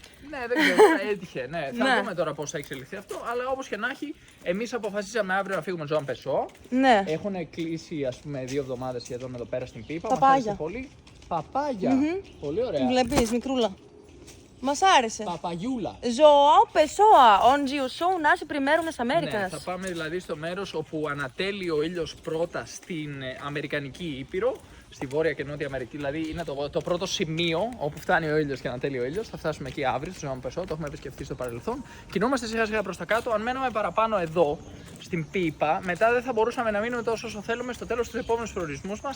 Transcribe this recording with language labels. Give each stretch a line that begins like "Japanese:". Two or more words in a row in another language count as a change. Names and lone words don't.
Greek: Ναι, δεν ξέρω, έτυχε. Ναι. Θα δούμε τώρα πώς θα εξελιχθεί αυτό. Αλλά όπως και να έχει, εμείς αποφασίσαμε αύριο να φύγουμε Ζωάν Πεσό. Ναι. Έχουν κλείσει, ας πούμε, 2 εβδομάδες σχεδόν εδώ πέρα στην Πίπα. Παπάγια. Μας άρεσε πολύ. Παπάγια. Πολύ ωραία. Βλέπεις, μικρούλα. Μας άρεσε. Παπαγιούλα.
Portuguese: João Pessoa, onde o sol nasce primeiro nas Américas.
Greek: Ναι, θα πάμε δηλαδή στο μέρος όπου ανατέλει ο ήλιος πρώτα στην Αμερικανική Ήπειρο, στη Βόρεια και Νότια Αμερική. Δηλαδή είναι το πρώτο σημείο όπου φτάνει ο ήλιος και ανατέλει ο ήλιος. Θα φτάσουμε εκεί αύριο, στο Ζωάν Πεσό, το έχουμε επισκεφτεί στο παρελθόν. Κινούμαστε σιγά σιγά προς τα κάτω. Αν μέναμε παραπάνω εδώ, στην Πίπα, μετά δεν θα μπορούσαμε να μείνουμε τόσο όσο θέλουμε στο τέλος του επόμενου προορισμούς μας.